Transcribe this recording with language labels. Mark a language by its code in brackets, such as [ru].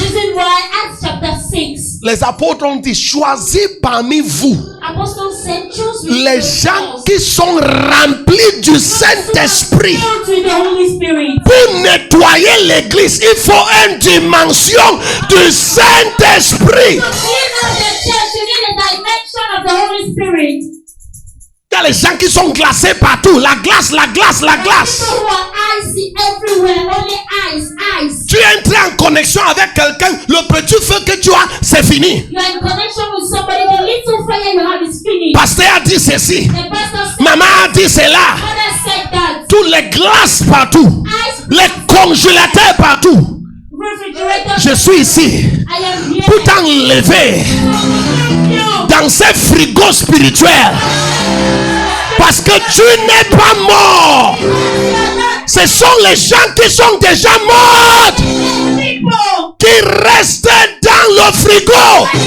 [en] Reason why Acts chapter 6. [fr] Les apôtres ont dit, choisis parmi vous [en] Apostles said, choose [fr] les gens qui sont remplis du Saint-Esprit. [en] with the Holy Spirit. [fr] Pour nettoyer l'église, il faut une dimension du Saint-Esprit. [en] To clean up the church, you need a dimension of the Holy Spirit. [fr] Il y a les gens qui sont glacés partout. La glace, la glace, la glace. [en] People who are icy everywhere, only ice. [fr] Tu es entré en connexion avec quelqu'un, le petit feu que tu as, c'est fini. [en] You are in connection with somebody, the little fire you have is finished. [fr] Pasteur a dit ceci. [en] The pastor said, [fr] Maman a dit cela. [en] Mother said that. [fr] Tous les glaces partout. [en] Ice, [fr] Les congélateurs partout. [en] refrigerator, [fr] Je suis ici [en] I am here. [fr] pour t'enlever dans ces frigos spirituels. Parce que tu n'es pas mort. Ce sont les gens qui sont déjà morts qui restent dans le frigo.